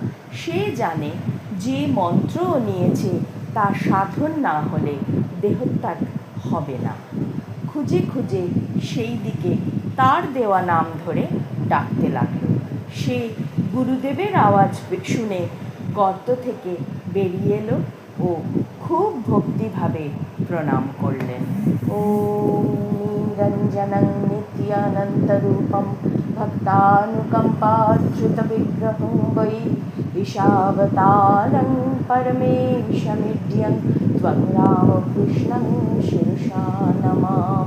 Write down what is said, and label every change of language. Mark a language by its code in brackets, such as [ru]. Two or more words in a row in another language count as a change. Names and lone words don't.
[bn] সে জানে যে মন্ত্র নিয়েছে তা সাধন না হলে দেহত্যাগ হবে না। খুঁজে খুঁজে সেই দিকে তার দেওয়া নাম ধরে ডাকতে লাগলো। সে গুরুদেবের আওয়াজ শুনে গর্ত থেকে বেরিয়ে এলো ও খুব ভক্তিভাবে প্রণাম করলেন। [sa] ওম নিরঞ্জনং নিত্যানন্তরূপম ভক্তানুকম্পাচ্যুতবিগ্রহং বৈ ঈশাবতারং পরমেশমিড্যং ত্বং রামকৃষ্ণং শিরসা নমাম।